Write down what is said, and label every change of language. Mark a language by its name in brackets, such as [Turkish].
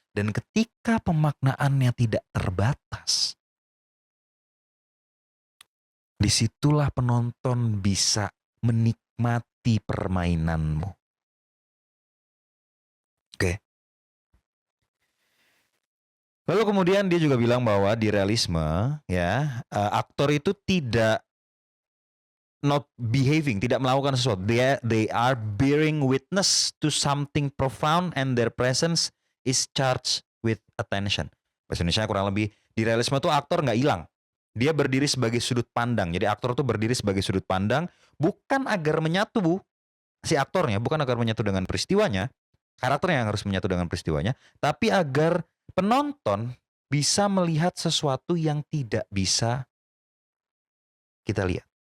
[Indonesian] Dan ketika pemaknaannya tidak terbatas, disitulah penonton bisa menikmati permainanmu. Oke. Lalu kemudian dia juga bilang bahwa di realisme ya, aktor itu tidak [English] not behaving, [Indonesian] tidak melakukan sesuatu. [English] They are bearing witness to something profound and their presence is charged with attention. [Indonesian] Bahasa Indonesia kurang lebih, di realisme tuh aktor nggak hilang. Dia berdiri sebagai sudut pandang. Jadi aktor tuh berdiri sebagai sudut pandang bukan agar menyatu si aktornya, bukan agar menyatu dengan peristiwanya, karakternya yang harus menyatu dengan peristiwanya, tapi agar penonton bisa melihat sesuatu yang tidak bisa kita lihat.